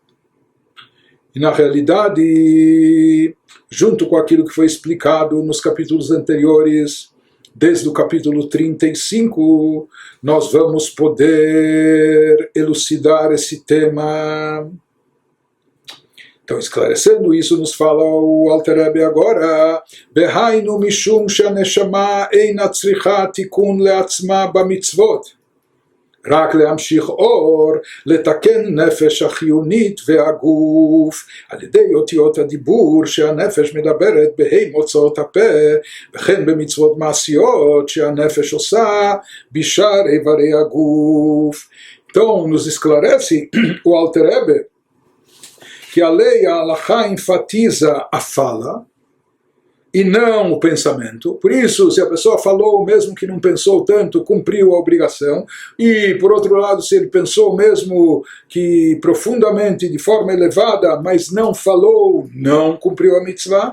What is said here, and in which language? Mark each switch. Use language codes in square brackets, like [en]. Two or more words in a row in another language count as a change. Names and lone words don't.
[pt] E na realidade, junto com aquilo que foi explicado nos capítulos anteriores, desde o capítulo 35, nós vamos poder elucidar esse tema. Então, esclarecendo isso, nos fala o Alter Rebbe agora, [he] והיינו משום שהנשמה אינה צריכה תיקון לעצמה במצוות. רק להמשיך אור, לתקן נפש החיונית והגוף, על ידי אותיות הדיבור שהנפש מדברת בהי מוצאות הפה, וכן במצוות מעשיות שהנפש עושה בשאר איברי הגוף. [pt] Então, nos esclarece o Alter Rebbe que a lei, a Halachá, enfatiza a fala, e não o pensamento. Por isso, se a pessoa falou, mesmo que não pensou tanto, cumpriu a obrigação. E, por outro lado, se ele pensou mesmo que profundamente, de forma elevada, mas não falou, não cumpriu a mitzvah.